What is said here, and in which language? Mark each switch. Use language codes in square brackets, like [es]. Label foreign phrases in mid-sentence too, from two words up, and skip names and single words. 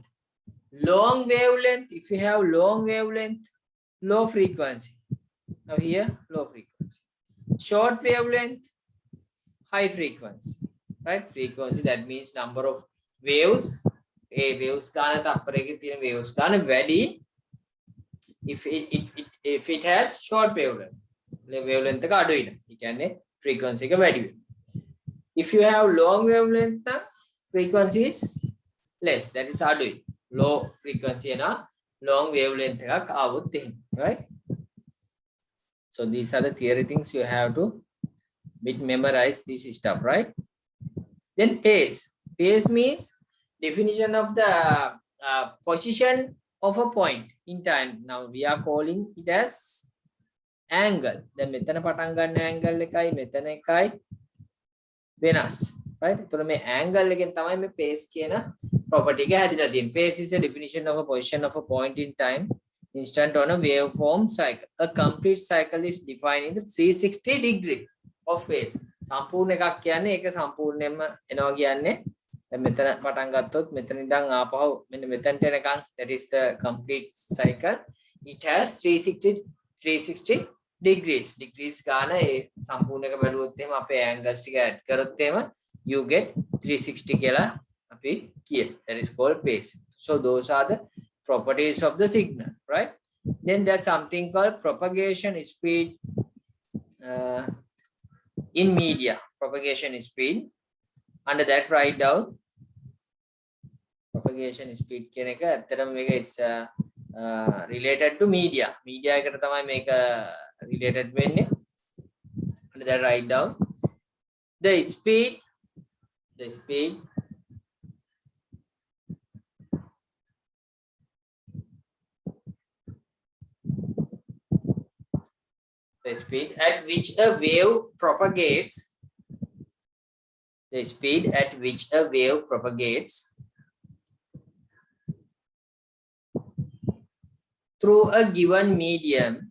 [en] Long wavelength, if you have long wavelength, low frequency. Now here, low frequency. Short wavelength, high frequency, right? Frequency, that means number of waves. Waves [si] ගාන තප්පරේකේ තියෙන waves ගාන වැඩි [en] if it has short wavelength. [si] Wavelength එක අඩුයි නම්. ඒ කියන්නේ frequency එක වැඩි වෙනවා. [en] If you have long wavelength, frequency is less. That is අඩුයි. Low frequency and long wavelength [si] එකක් ආවොත් එහෙම, [en] right? So these are the theory things you have to memorize this stuff, right? Then pace. Pace means definition of the position of a point in time. Now we are calling it as angle. [si] Then මෙතන පටන් ගන්න angle එකයි මෙතන එකයි වෙනස්, right? එතකොට මේ angle එකෙන් තමයි මේ pace කියන property එක හැදිලා තියෙන්නේ. [en] Pace is a definition of a position of a point in time instant on a waveform cycle. A complete cycle is defined in the 360 degree of phase. [si] සම්පූර්ණ එකක් කියන්නේ ඒක සම්පූර්ණයෙන්ම එනවා කියන්නේ දැන් මෙතන පටන් ගත්තොත් මෙතන ඉඳන් ආපහු මෙන්න මෙතනට එනකන්, [en] that is the complete cycle. It has 360 degrees. [si] Degrees ගාන ඒ සම්පූර්ණ එක බැලුවොත් එහෙම අපේ angles ටික add කරොත් එහෙම [en] you get 360 [si] කියලා අපි කියන. [en] That is called pace. So those are the properties of the signal, right? Then there's something called propagation speed in media. Propagation speed. Under that, write down propagation speed [si] කියන එක ඇත්තටම මේක [en] it's related to media. [si] Media එකට තමයි මේක related වෙන්නේ. [en] Under that, write down the speed the speed at which a wave propagates, the speed at which a wave propagates through a given medium,